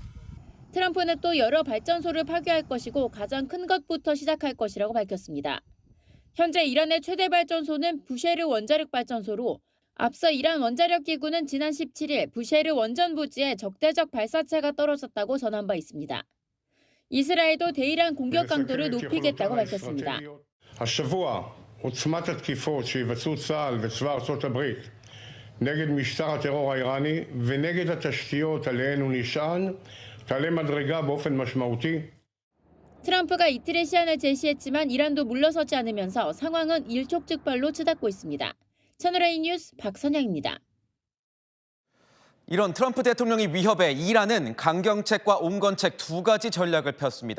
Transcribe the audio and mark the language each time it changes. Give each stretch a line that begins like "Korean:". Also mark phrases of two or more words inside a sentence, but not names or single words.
Korean: 트럼프는 또 여러 발전소를 파괴할 것이고 가장 큰 것부터 시작할 것이라고 밝혔습니다. 현재 이란의 최대 발전소는 부쉐르 원자력 발전소로 앞서 이란 원자력 기구는 지난 17일 부쉐르 원전 부지에 적대적 발사체가 떨어졌다고 전한 바 있습니다. 이스라엘도 대이란 공격 강도를 높이겠다고 밝혔습니다.
Hebrew: השבוע עוצמת התקיפות שיבצעו צה"ל וצבא ארצות הברית נגד משטר הטרור האיראני ונגד התשתיות עליהן הוא נשען תעלה מדרגה באופן משמעותי.
Korean: 트럼프가 이틀의 시한을 제시했지만 이란도 물러서지 않으면서 상황은 일촉즉발로 치닫고 있습니다. 채널A 뉴스 박선영입니다. 이런 트럼프 대통령의 위협에 이란은 강경책과 온건책 두 가지 전략을 폈습니다.